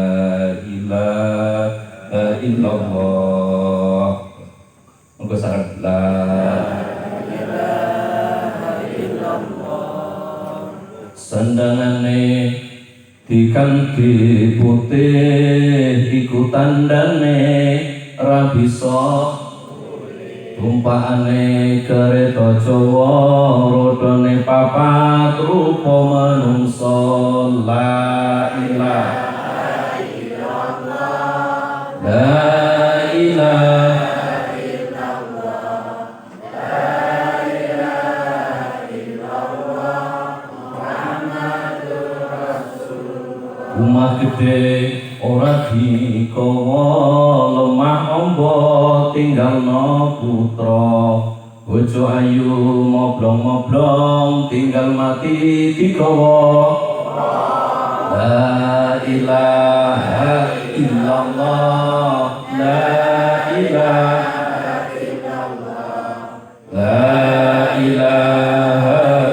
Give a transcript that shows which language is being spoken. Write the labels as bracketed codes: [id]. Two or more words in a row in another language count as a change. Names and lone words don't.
[ar] إله إلا الله [jv] monggo sareng [ar] لا إله إلا الله [jv] sandangane dikanthi putih iku tandane ra bisa tumpaane kereta Jawa rodone papat rupa manungsa [ar] لا إله إلا الله لا إله إلا الله لا إله إلا الله محمد رسول الله [jv] umah gede ora dikowo lemah ombo tinggalno putra bojo ayu moblong-moblong tinggal mati digawa [ar] لا إله إلا الله لا إله إلا الله لا إله